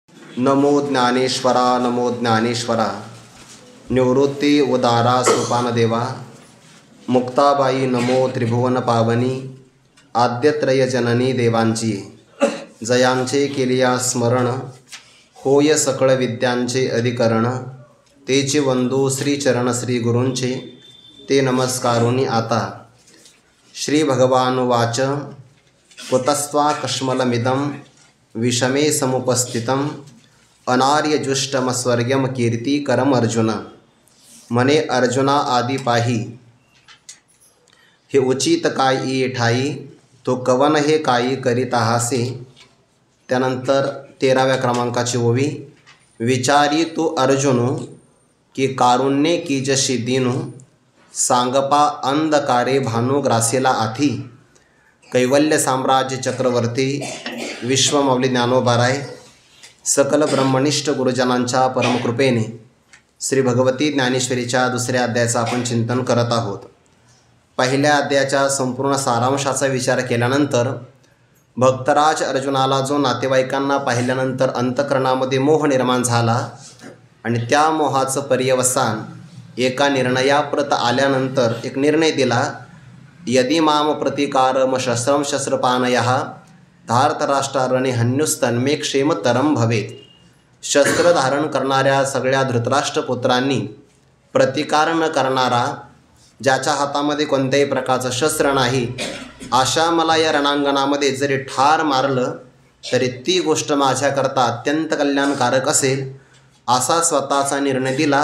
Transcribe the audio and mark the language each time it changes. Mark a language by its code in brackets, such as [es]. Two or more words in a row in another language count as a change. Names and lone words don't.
[mr] नमो ज्ञानेश्वरा नमो ज्ञानेश्वरा। निवृत्ती उदारा सोपानदेवा। मुक्ताबाई नमो त्रिभुवन पावनी। आद्यत्रय जननी देवांची जयांचे केलिया स्मरण। होय सकळ विद्यांचे अधिकरण। तेचे वंदू श्रीचरण श्री गुरूंचे ते नमस्कारुनी आता। [sa] श्री भगवानुवाच कुतस्त्वा कश्मलमिदं विषमे समुपस्थितं अनार्यजुष्टमस्वर्ग्यम कीर्तिकरम अर्जुन। [mr] म्हणे अर्जुना आदी पाही हे उचित काय ये ठाई तो कवन हे काही करीत आहासे। त्यानंतर 13व्या क्रमांकाची ओवी। विचारी तू अर्जुनु की कारुण्ये की जशी दीनू सांगपा अंधकारे भानू ग्रासेला आथी। कैवल्य साम्राज्य चक्रवर्ती विश्वमौली ज्ञानोबाराय सकल ब्रह्मनिष्ठ गुरुजनांच्या परमकृपेने श्री भगवती ज्ञानेश्वरीच्या दुसऱ्या अध्यायाचं आपण चिंतन करत आहोत। पहिल्या अध्यायाच्या संपूर्ण सारांशाचा विचार केल्यानंतर भक्तराज अर्जुनाला जो नातेवाईकांना पाहिल्यानंतर अंतःकरणामध्ये मोह निर्माण झाला आणि त्या मोहाचं पर्यवसान एका निर्णयाप्रत आल्यानंतर एक निर्णय दिला। [sa] यदि माम प्रतिकारम शस्त्रम शस्त्रपानयः धार्तराष्ट्रारणे हन्युस्तन्मे क्षेमतरम भवेत। [mr] शस्त्र धारण करणाऱ्या सगळ्या धृतराष्ट्रपुत्रांनी प्रतिकार न करणारा ज्याच्या हातामध्ये कोणत्याही प्रकारचं शस्त्र नाही अशा मला या रणांगणामध्ये जरी ठार मारलं तरी ती गोष्ट माझ्याकरता अत्यंत कल्याणकारक असेल असा स्वतःचा निर्णय दिला।